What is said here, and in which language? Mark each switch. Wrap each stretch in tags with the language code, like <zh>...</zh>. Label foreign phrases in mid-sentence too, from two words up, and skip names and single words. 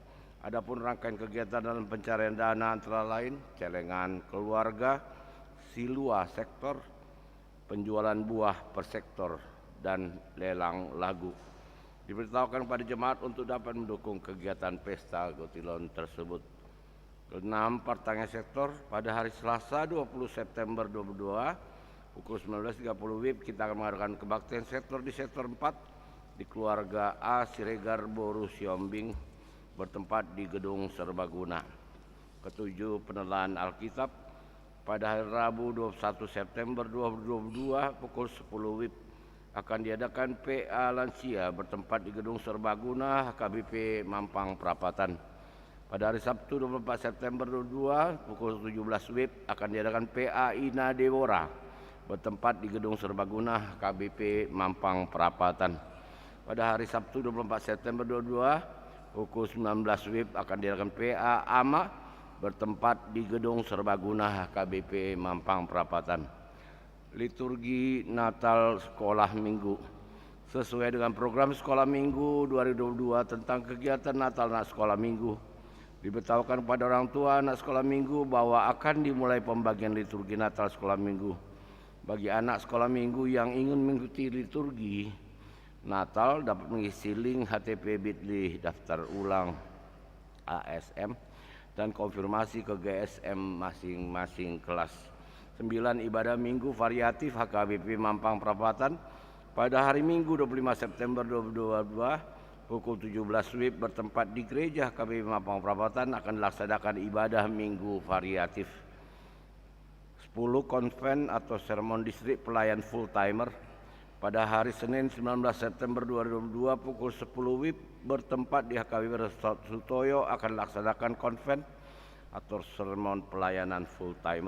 <id>Adapun rangkaian kegiatan dalam pencarian dana antara lain celengan keluarga, silua sektor, penjualan buah per sektor, dan lelang lagu. Diberitahukan pada jemaat untuk dapat mendukung kegiatan pesta Gotilon tersebut. Keenam, pertanyaan sektor. Pada hari Selasa 20 September 2022 pukul 19.30 WIB kita akan mengadakan kebaktian sektor di sektor 4 di keluarga A Siregar Boru Siombing, bertempat di Gedung Serbaguna. Ketujuh, penelaan Alkitab. Pada hari Rabu 21 September 2022 pukul 10 WIB akan diadakan PA Lansia bertempat di Gedung Serbaguna HKBP Mampang Perapatan. Pada hari Sabtu 24 September 2022 pukul 17 WIB akan diadakan PA Ina Dewora bertempat di Gedung Serbaguna HKBP Mampang Perapatan. Pada hari Sabtu 24 September 2022 pukul 19 WIB akan diadakan PA AMA bertempat di Gedung Serbaguna HKBP Mampang Perapatan. Liturgi Natal Sekolah Minggu. Sesuai dengan program Sekolah Minggu 2022 tentang kegiatan Natal dan Sekolah Minggu, Diberitahukan kepada orang tua anak sekolah minggu bahwa akan dimulai pembagian liturgi Natal sekolah minggu. Bagi anak sekolah minggu yang ingin mengikuti liturgi Natal dapat mengisi link http://bit.ly daftar ulang ASM dan konfirmasi ke GSM masing-masing kelas. 9. Ibadah minggu variatif HKBP Mampang Perapatan pada hari Minggu 25 September 2022 pukul 17 WIB bertempat di Gereja HKBP Mampang Perapatan akan dilaksanakan ibadah minggu variatif. 10. Konven atau sermon distrik pelayan</id> <en>full timer</en> <id>pada hari Senin 19 September 2022 pukul 10 WIB bertempat di HKBP Resort Sutoyo akan dilaksanakan konven atau sermon pelayanan</id> <en>full timer.</en>